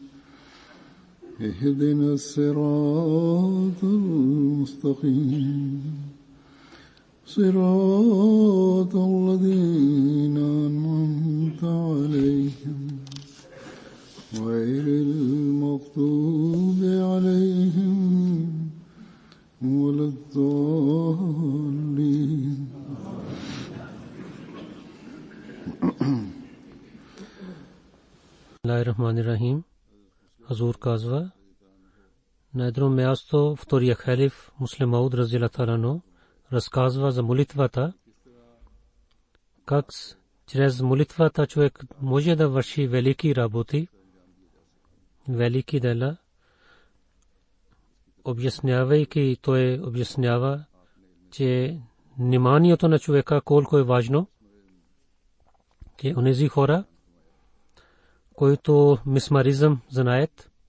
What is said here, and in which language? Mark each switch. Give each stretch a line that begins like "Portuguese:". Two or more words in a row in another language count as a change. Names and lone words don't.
Arabic: اهدنا الصراط المستقيم صراط الذين أنعمت عليهم غير المغضوب عليهم ولا الضالين. Bismillahirrahmanirrahim.
Bulgarian: Hazur казва: на едно място втория халиф Муслим Мауд
Arabic: رضي الله تعالى عنه
Bulgarian: разказва за молитвата, как чрез молитвата човек може да върши велики работи, велики дела. Обяснявайки, той обяснява, че вниманието на човека колко е важно, че онези хора, които мисмаризъм знаят,